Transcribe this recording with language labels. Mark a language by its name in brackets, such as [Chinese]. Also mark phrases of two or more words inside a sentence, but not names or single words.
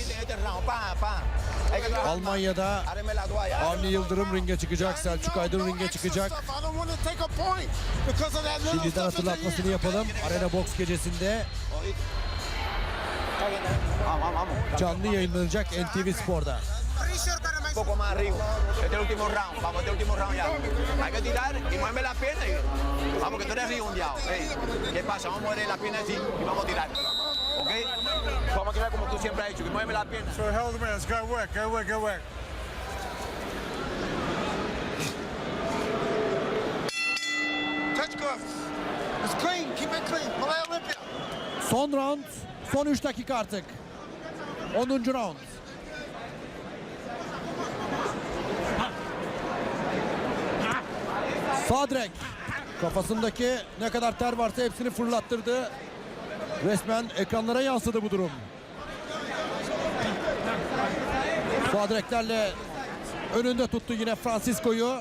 [Turkish] Almanya'da Avni Yıldırım ringe çıkacak, Selçuk Aydın ringe çıkacak. Şimdiden hatırlatmasını yapalım. Arena Box gecesinde canlı yayınlanacak NTV Spor'da. [Spanish] Un poco más arriba. Este es el último round. Vamos, este es el último round ya. Hay que tirar y mueve la pierna. Vamos, que tú eres rigondeado. Hey, ¿qué pasa? Vamos a mover la pierna así y vamos a tirar. ¿Ok? Vamos a tirar como tú siempre has hecho, que mueve la pierna. [English] So hell man, it's good work, good work, good work. Touch gloves. It's clean. Keep it clean. Malay Olympia. [Turkish] Son round, son 3 dakika artık. 10. round. Sadrek kafasındaki ne kadar ter varsa hepsini fırlattırdı. Resmen ekranlara yansıdı bu durum. Sadreklerle önünde tuttu yine Francisco'yu.